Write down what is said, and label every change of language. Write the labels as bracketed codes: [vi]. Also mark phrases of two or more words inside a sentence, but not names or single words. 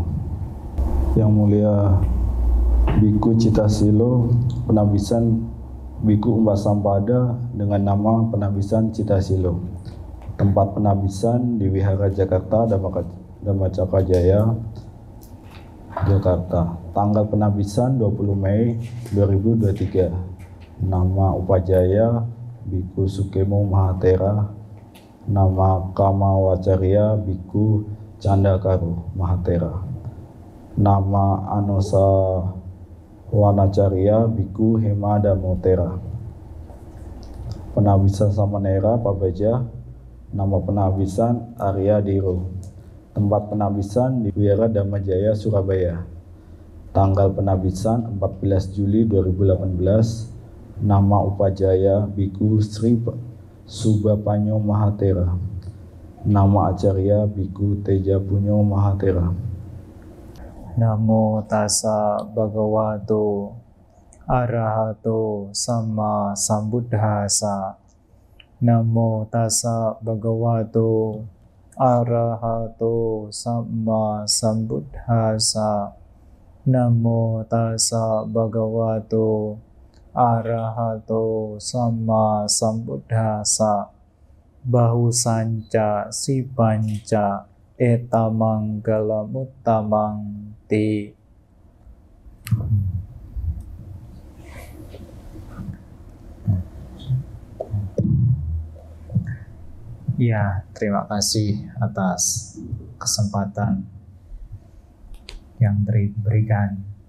[id] Yang Mulia Bhikkhu Citasilo penabisan Bhikkhu Upasampada dengan nama Penabisan Citasilo. Tempat penabisan di Wihara Jakarta, Dhammacakka Jaya, Jakarta. Tanggal penabisan 20 Mei 2023. Nama Upajaya Bhikkhu Sukemo Mahathera. Nama Kamawacarya Bhikkhu Candakaru Mahathera. Nama Anosa Wanacarya Bhikkhu Hema Damotera. Penabisan Samanera Pabaja. Nama penabisan Arya Diro. Tempat penabisan di Wihara Dhammajaya Surabaya. Tanggal penabisan 14 Juli 2018. Nama Upajaya Bhikkhu Sri Subapanyo Mahathera. Nama Acarya Bhikkhu Teja Punyo Mahathera. [pi] Namo tassa bhagavato arahato sama sambuddhassa. Namo tassa bhagavato arahato sama sambuddhassa. Namo tassa bhagavato arahato sama sambuddhassa. Bahu sanca si panca etamanggalamuttamang te. [id] Ya, terima kasih atas kesempatan yang diberikan.